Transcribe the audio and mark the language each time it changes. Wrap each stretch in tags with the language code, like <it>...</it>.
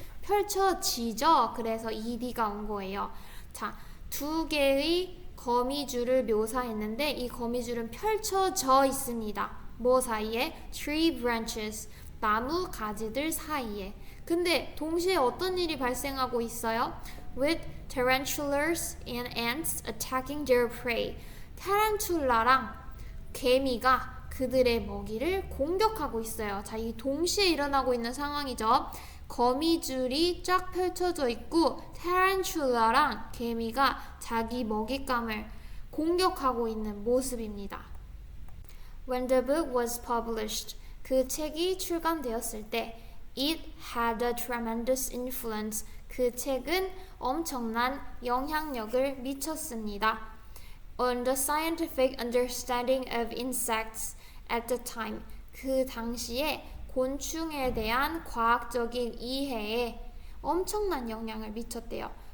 <ko>펼쳐지죠? 그래서 ed가 온 거예요. 자, 두 개의 거미줄을 묘사했는데 이 거미줄은 펼쳐져 있습니다. 뭐 사이에? tree branches, 나무 가지들 사이에. 근데 동시에 어떤 일이 발생하고 있어요?</ko> <en>with tarantulas and ants attacking their prey.</en> <ko>타란툴라랑 개미가 그들의 먹이를 공격하고 있어요. 자, 이 동시에 일어나고 있는 상황이죠. 거미줄이 쫙 펼쳐져 있고 타란툴라랑 개미가 자기 먹잇감을 공격하고 있는 모습입니다.</ko> <en>When the book was published,</en> <ko>그 책이 출간되었을 때</ko> <en>it had a tremendous influence.</en> <ko>그 책은 엄청난 영향력을 미쳤습니다.</ko> <en>on the scientific understanding of insects at the time.</en> <ko>그 당시에 곤충에 대한 과학적인 이해에 엄청난 영향을 미쳤대요.</ko>